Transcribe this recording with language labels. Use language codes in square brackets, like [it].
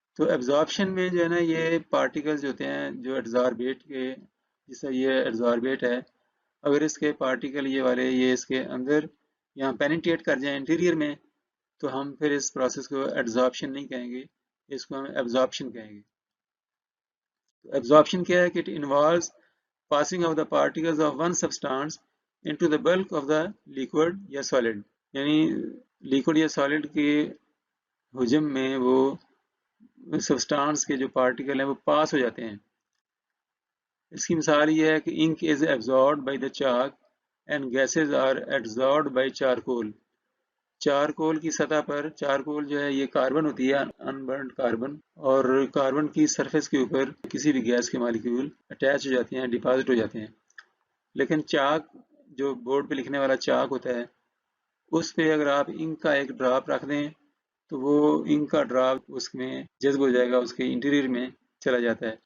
[hi] तो एब्जॉर्प्शन में जो है ना ये पार्टिकल्स होते हैं जो एड्जॉर्बेट के, जैसे ये एड्जॉर्बेट है, अगर इसके पार्टिकल ये वाले ये इसके अंदर यहाँ पेनिट्रेट कर जाए इंटीरियर में, तो हम फिर इस प्रोसेस को एड्जॉर्प्शन नहीं कहेंगे, इसको हम एब्जॉर्प्शन कहेंगे। Absorption क्या है कि [en] it involves passing of the particles of one substance into the bulk of the liquid [hi] या solid, यानी liquid या solid के हुजम में वो substance के जो particle हैं वो पास हो जाते हैं। इसकी मिसाल ये है कि [en] ink is absorbed by the chalk and gases are adsorbed by charcoal. [hi] Charcoal की सतह पर, चारकोल जो है ये कार्बन होती है, अनबर्न्ड कार्बन, और कार्बन की सरफेस के ऊपर किसी भी गैस के मॉलिक्यूल अटैच हो जाते हैं, डिपॉजिट हो जाते हैं। लेकिन चाक, जो बोर्ड पे लिखने वाला चाक होता है, उस पे अगर आप इंक का एक ड्रॉप रख दें तो वो इंक का ड्रॉप उसमें जज्ब हो जाएगा, उसके इंटीरियर में चला जाता है।